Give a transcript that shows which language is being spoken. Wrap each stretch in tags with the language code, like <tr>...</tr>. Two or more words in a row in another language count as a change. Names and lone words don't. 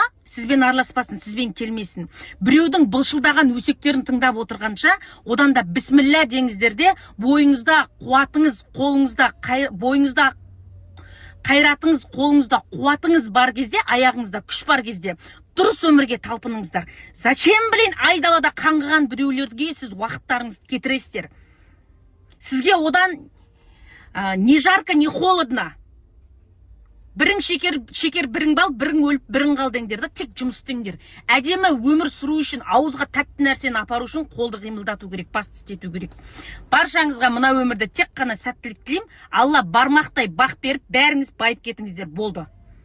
<kk>Сізбен араласпасын, сізбен келмесін. Біреудің бұлшылдаған өсектерін тыңдап отырғанша, одан да бісміллә деңіздер де, бойыңызда қуатыңыз, қолыңызда, бойыңызда қайратыңыз, қолыңызда қуатыңыз бар кезде, аяғыңызда күш бар кезде, дұрыс өмірге талпыныңыздар. Зачем, айдалада қаңғыған біреулерге сіз уақыттарыңызды кетіресіздер? Сізге одан</kk> <ru>не жарко, не холодно.</ru> <kk>Бірің шекер, бірің бал, бірің өліп, бірің қал деңдер да, тек жұмыс істеңдер. Әдемі өмір сүру үшін, ауызға тәтті нәрсені апару үшін қолды қимылдату керек, басты істету керек. Баршаңызға мына өмірде тек қана сәттілік тілеймін. Алла бармақтай бақ беріп, бәріңіз байып кетіңіздер, болды.</kk>